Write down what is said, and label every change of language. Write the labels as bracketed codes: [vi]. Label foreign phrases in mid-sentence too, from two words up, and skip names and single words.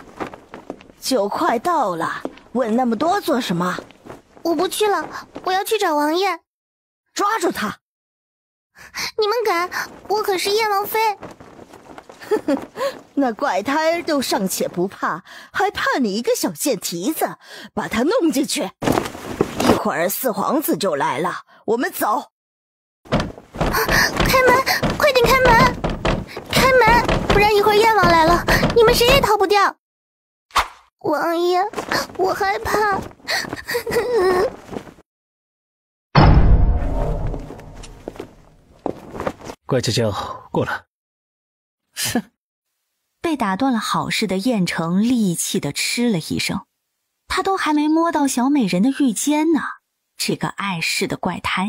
[zh] 酒快到了，問那麼多做什麼？我不去了，我要去找王爺。抓住他！你們敢？我可是燕王妃。呵呵，那怪胎都尚且不怕，還怕你一個小賤蹄子？把他弄進去。一會兒四皇子就來了，我們走。開門，快點開門！開門，不然一會兒燕王來了，你們誰也逃不掉。王爺，我害怕。乖娇嬌，過來。哼！被打斷了好事的燕城戾氣地嗤了一聲，他都還沒摸到小美人的玉肩呢，這個礙事的怪胎。